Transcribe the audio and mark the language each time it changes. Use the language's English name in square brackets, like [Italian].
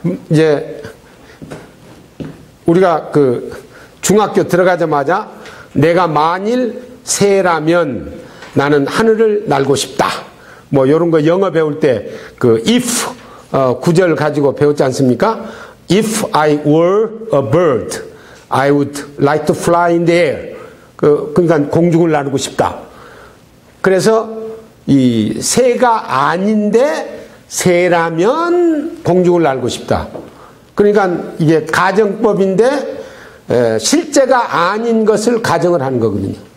[Korean] 이제 우리가 그 중학교 들어가자마자 내가 만일 새라면 나는 하늘을 날고 싶다, 뭐 이런 거 영어 배울 때 그 if 구절 가지고 배웠지 않습니까? [English] If I were a bird, I would like to fly in the air. [Korean] 그러니까 공중을 나르고 싶다. 그래서 이 새가 아닌데 새라면 공중을 날고 싶다. 그러니까 이게 가정법인데 실제가 아닌 것을 가정을 하는 거거든요.